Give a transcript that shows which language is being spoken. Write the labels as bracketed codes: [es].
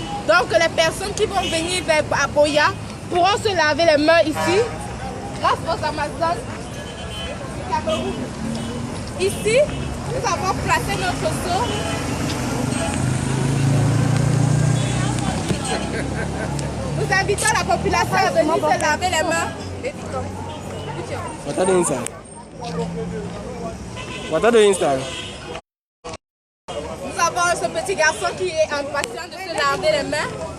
[fr] Donc les personnes qui vont venir vers Boya pourront se laver les mains ici grâce aux Amazones du Cameroun. Ici, nous avons placé notre seau. Nous invitons la population à venir se laver les mains. [en] What are you doing, What are you doing, [fr] Nous avons ce petit garçon qui est impatient de se laver les mains.